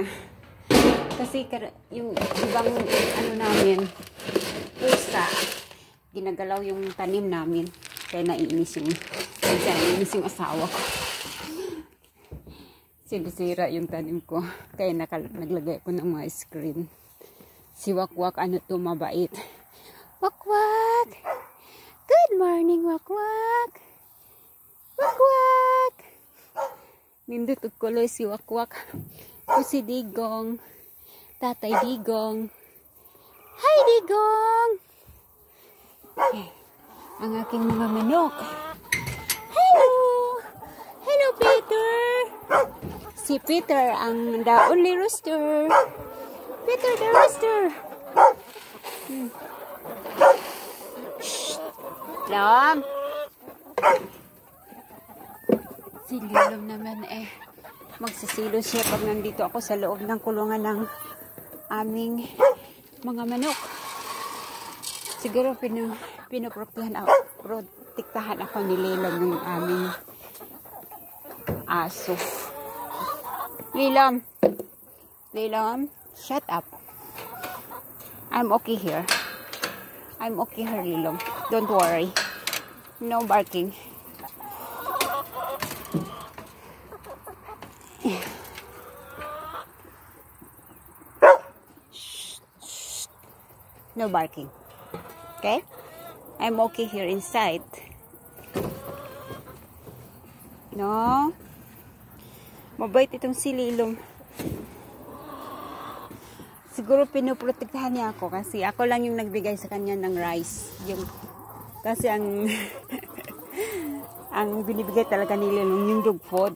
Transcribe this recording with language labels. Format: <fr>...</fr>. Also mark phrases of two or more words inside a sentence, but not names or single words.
<tl>Kasi yung ibang ano namin, pusa, ginagalaw yung tanim namin. Kaya naiinis yung asawa ko. Sinisira yung tanim ko. Kaya naglagay ko ng mga screen. Si Wakwak, ano to, mabait. Wakwak!</tl> <en>Good morning,</en> <tl>Wakwak! Wakwak!</tl> <ceb>Nindot og kuloy si Wakwak.</ceb> <tl>O si Digong. Tatay Digong.</tl> <en>Hi, Digong! Okay.</en> <tl>Ang aking mga manok. Hello! Hello, Peter! Si Peter ang</tl> <en>the only rooster. Peter the rooster. Lom.</en> <tl>Si Lilom naman magsisilo siya pag nandito ako sa loob ng kulungan ng aming mga manok. Siguro pinoprotektahan ako ni Lilom ng aming aso. Lilom. Lilom,</tl> <en>shut up. I'm okay here. I'm okay here, Lilom. Don't worry. No barking. No barking. Okay? I'm okay here inside. No?</en> <tl>Mabait itong si Lilom. Siguro pinoprotektahan niya ako kasi ako lang yung nagbigay sa kanya ng rice. Kasi ang ang binibigay talaga ni Lilom yung dog food.</tl>